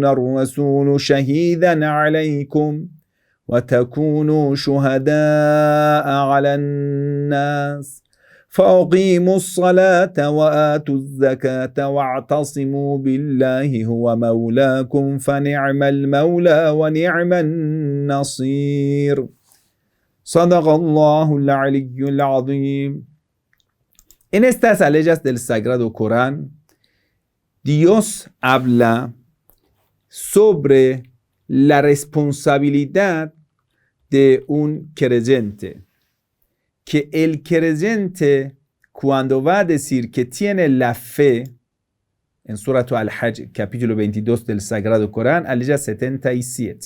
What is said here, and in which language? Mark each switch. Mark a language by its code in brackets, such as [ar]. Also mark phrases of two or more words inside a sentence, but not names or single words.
[ar] الرسول شهيدا عليكم وتكونوا شهداء على الناس فأقيموا الصلاة وآتوا الزكاة واعتصموا بالله هو مولاكم فنعم المولى ونعم النصير صدق الله العلي العظيم. [es] En estas aleyas del Sagrado Corán, Dios habla sobre la responsabilidad de un creyente. Que el creyente, cuando va a decir que tiene la fe, en Surat al-Hajj, capítulo 22 del Sagrado Corán, aleya 77.